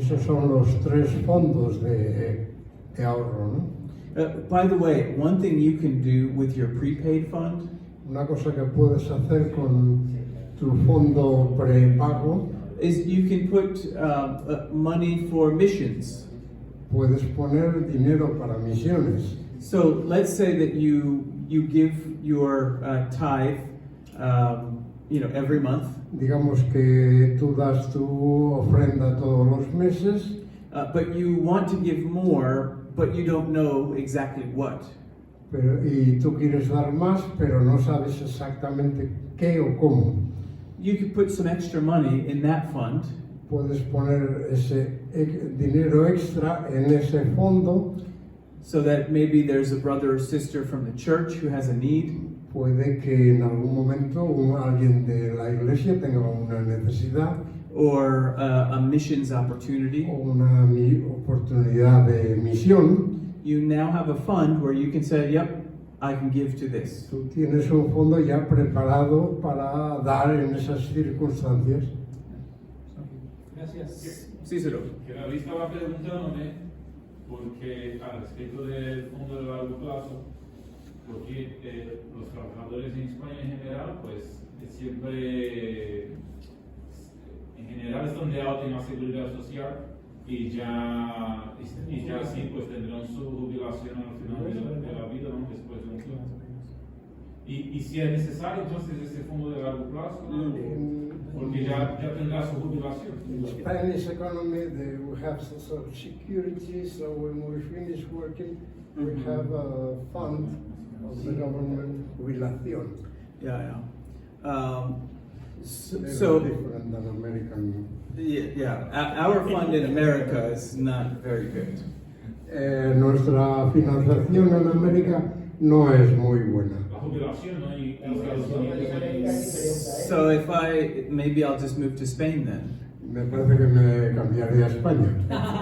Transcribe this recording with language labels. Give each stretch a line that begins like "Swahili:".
Spanish: Esos son los 3 fondos de ahorro, ¿no?
English: by the way, one thing you can do with your prepaid fund
Spanish: Una cosa que puedes hacer con tu fondo prepago,
English: is you can put money for missions.
Spanish: puedes poner dinero para misiones.
English: So let's say that you give your tithe, every month,
Spanish: Digamos que tú das tu ofrenda todos los meses,
English: but you want to give more, but you don't know exactly what.
Spanish: y tú quieres dar más, pero no sabes exactamente qué o cómo.
English: You could put some extra money in that fund,
Spanish: Puedes poner ese dinero extra en ese fondo.
English: so that maybe there's a brother or sister from the church who has a need,
Spanish: Puede que en algún momento alguien de la iglesia tenga una necesidad
English: or a missions opportunity.
Spanish: o una oportunidad de misión.
English: You now have a fund where you can say, yep, I can give to this.
Spanish: Tú tienes un fondo ya preparado para dar en esas circunstancias. Gracias. Cícero. Que la estaba preguntándome porque al respecto del fondo de largo plazo, porque los trabajadores en España en general, pues siempre, en general están de alta en la seguridad social y ya sí, pues tendrán su jubilación al final de la vida, ¿no? Después de un tiempo. Y si es necesario entonces ese fondo de largo plazo, porque ya tendrá su jubilación.
English: In the Spanish economy, we have some sort of security, so when we finish working, we have a fund of the government, jubilación. Yeah, yeah. Very So different than American. our fund in America is not very good.
Spanish: Nuestra financiación en América no es muy buena. La jubilación, ¿no? Y Estados
English: So if maybe I'll just move to Spain then,
Spanish: Me parece que me cambiaré a España